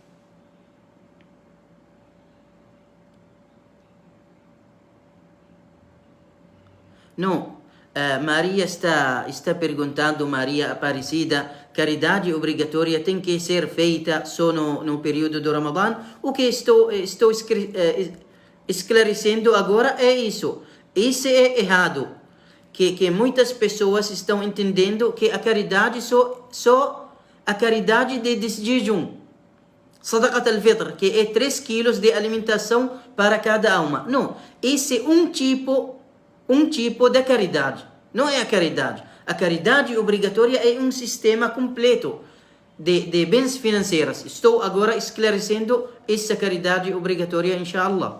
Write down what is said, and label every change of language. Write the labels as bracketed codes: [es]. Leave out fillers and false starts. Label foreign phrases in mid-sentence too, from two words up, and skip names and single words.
[pt] Não, Maria está perguntando, Maria Aparecida, caridade obrigatória tem que ser feita só no período do Ramadã? O que estou esclarecendo agora é isso. Isso é errado. Que muitas pessoas estão entendendo que a caridade só a caridade de jejum. [ar] صدقة الفطر, [pt] que é 3 quilos de alimentação para cada alma. Não, esse é um tipo de caridade. Não é a caridade. A caridade obrigatória é um sistema completo de bens financeiros. Estou agora esclarecendo essa caridade obrigatória, inshallah.